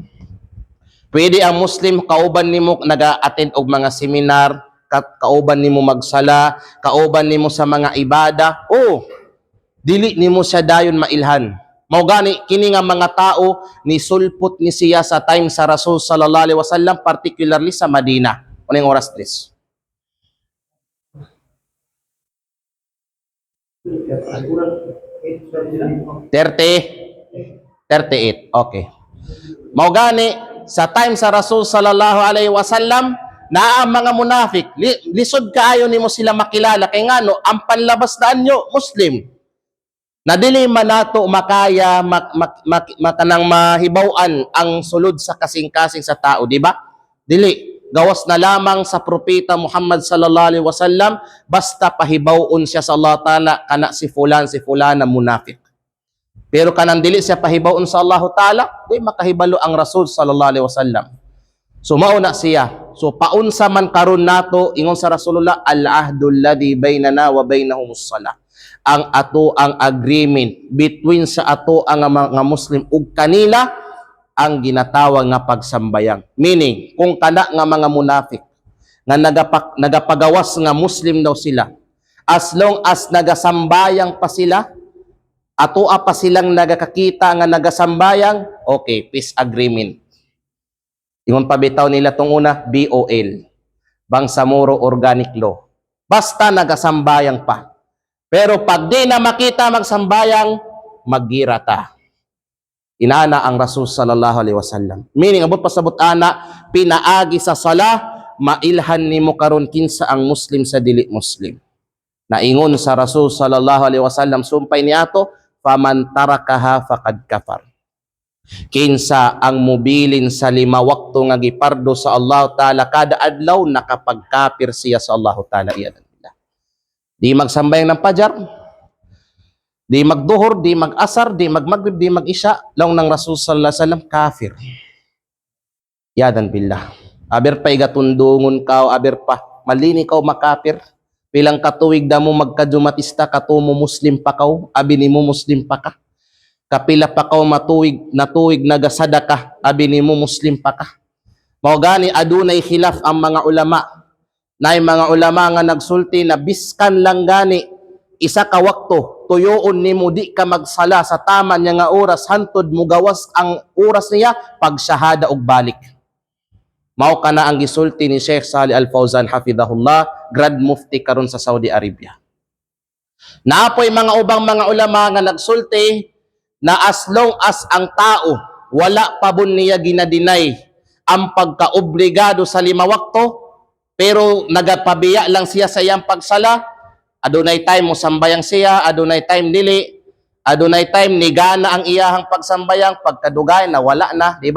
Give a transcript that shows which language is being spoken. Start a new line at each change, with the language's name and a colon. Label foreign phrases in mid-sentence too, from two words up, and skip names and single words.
Cebuano: Pwede ang Muslim kauban nimo naga-attend og mga seminar, kauban nimo magsala, kauban nimo sa mga ibada. Dili nimo siya dayon mailhan. Mao gani kini nga mga tao ni sulpot ni siya sa time sa Rasul
Arabic: sallallahu alaihi wasallam,
Cebuano: particularly sa Madina. Uning oras tres. 38. Okay. Mao gani sa time sa Rasul
Arabic: sallallahu alaihi wasallam,
Cebuano: na ang mga munafik lisod kaayo nimo sila makilala kay ngano ang panlabas na anyo Muslim. Na dili man nato makaya makanang mahibaw-an ang sulod sa kasing-kasing sa tao, di ba? Dili. Gawas na lamang sa propeta Muhammad
Arabic: sallallahu alaihi wasallam,
Cebuano: basta pahibaw-on siya sa Allah Ta'ala kana si fulan na munafik. Pero kanang dili siya pahibaw-on sa Allah Ta'ala, di makahibalo ang Rasul
Arabic: sallallahu alaihi wasallam.
Cebuano: So mauna siya. So paunsa man karon nato ingon sa Rasulullah,
Arabic: al-ahdu alladhi bainana wa bainahumus salah.
Cebuano: Ang ato ang
English: agreement between
Cebuano: sa ato ang mga Muslim ug kanila ang ginatawag nga pagsambayang. Meaning, kung kana nga mga munafik nga nagapagawas nga Muslim daw sila,
English: as long as
Cebuano: nagasambayang pa sila, atoa pa silang nagakakita nga nagasambayang, okay,
English: peace agreement.
Cebuano: Ingon pabitaw nila tong una, BOL, Bangsamoro Organic Law. Basta nagasambayang pa. Pero pag di na makita magsambayang, maggirata. Inana ang Rasul
Arabic: sallallahu alaihi wasallam.
Cebuano: Meaning, abot pasabot ana, pinaagi sa sala, mailhan nimo karon kinsa ang Muslim sa dili Muslim. Naingon sa Rasul
Arabic: sallallahu alaihi wasallam,
Cebuano: sumpay niato,
Arabic: faman tarakaha faqad kafar.
Cebuano: Kinsa ang mubilin sa 5 wakto nga gipardo sa Allah Ta'ala kada adlaw, nakapagkapir siya sa Allah Ta'ala. Di magsambayang ng pajar, di magduhur, di mag-asar, di magmagrib, di mag-isya, lang ng Rasul
Arabic: sallallahu alaihi wasallam,
Cebuano: kafir.
Arabic: Yadan billah.
Cebuano: Aber pa igatundungon ka, aber pa malini ka makafir. Pilang katuig da mo magkajumatista, katumo Muslim pa ka, abi nimo Muslim pa ka. Kapila pa ka natuig nagasadaka, abi nimo Muslim pa ka. Mao gani adunay khilaf ang mga ulama Nay mga ulama nga nagsulti na biskan lang gani isa ka wakto tuyoon nimo di ka magsala sa tama niya nga oras hantod mo gawas ang oras niya pag shahada og balik. Mao kana ang gisulti ni Sheikh Salih Al Fawzan hafidahullah, Grand Mufti karon sa Saudi Arabia. Naapoy mga ubang mga ulama nga nagsulti na
English: as long as
Cebuano: ang tao wala pa bun niya ginadinay ang pagkaobligado sa 5 wakto, pero nagapabiya lang siya sa iyang pagsala, adunay time mo sambayang siya, adunay time dili, adunay time ni gana ang iyahang pagsambayang, pagkadugay na wala na, di ba?